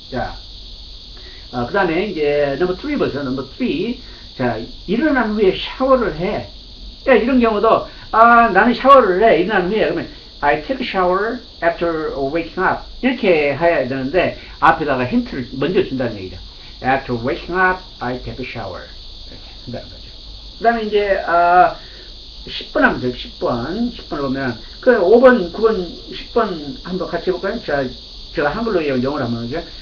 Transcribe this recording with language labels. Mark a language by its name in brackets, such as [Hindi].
[Korean] 자, 그 다음에 이제 넘버 3 보세요. 넘버 3. 자, 일어난 후에 샤워를 해. 야, 이런 경우도 나는 샤워를 해. 일어난 후에 그러면 [English] I take a shower after waking up [Korean] 이렇게 해야 되는데 앞에다가 힌트를 먼저 준다는 얘기죠. [English] After waking up, I take a shower [Korean] 이렇게 한다는 거죠. 그 다음에 이제 10번 하면 돼요. 10번을 보면 5번, 9번, 10번 한번 같이 해볼까요? 제가 한글로 영어로 한번 하죠.